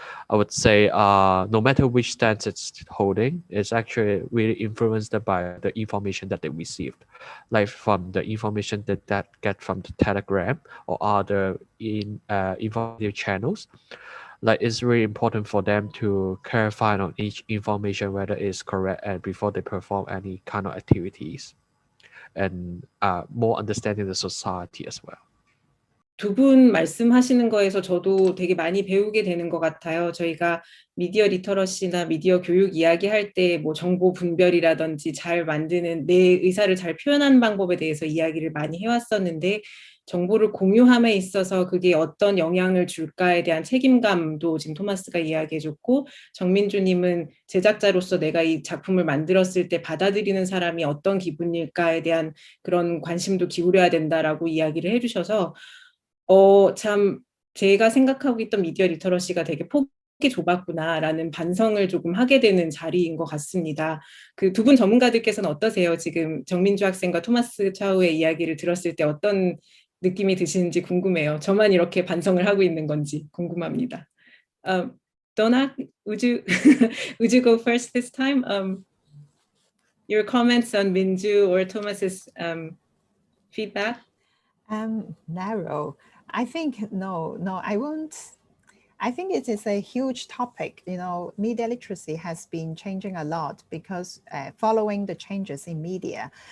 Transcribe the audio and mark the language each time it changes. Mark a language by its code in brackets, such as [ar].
[en] I would say no matter which stance it's holding, it's actually really influenced by the information that they received, like from the information that get from the Telegram or other informative channels. Like it's really important for them to clarify on each information whether it's correct, and before they perform any kind of activities, and more understanding the society as well. [ko] 두 분 말씀하시는 거에서 저도 되게 많이 배우게 되는 것 같아요. 저희가 미디어 리터러시나 미디어 교육 이야기할 때 뭐 정보 분별이라든지 잘 만드는 내 의사를 잘 표현하는 방법에 대해서 이야기를 많이 해왔었는데, 정보를 공유함에 있어서 그게 어떤 영향을 줄까에 대한 책임감도 지금 토마스가 이야기해줬고, 정민주님은 제작자로서 내가 이 작품을 만들었을 때 받아들이는 사람이 어떤 기분일까에 대한 그런 관심도 기울여야 된다라고 이야기를 해주셔서 참 제가 생각하고 있던 미디어 리터러시가 되게 폭이 좁았구나라는 반성을 조금 하게 되는 자리인 것 같습니다. 그 두 분 전문가들께서는 어떠세요? 지금 정민주 학생과 토마스 차우의 이야기를 들었을 때 어떤 느낌이 드시는지 궁금해요. 저만 이렇게 반성을 하고 있는 건지 궁금합니다. [en] Donna, would you go first this time? Your comments on Minju or Thomas's feedback? Narrow. I think no, I won't. I think it is a huge topic. You know, media literacy has been changing a lot because following the changes in media.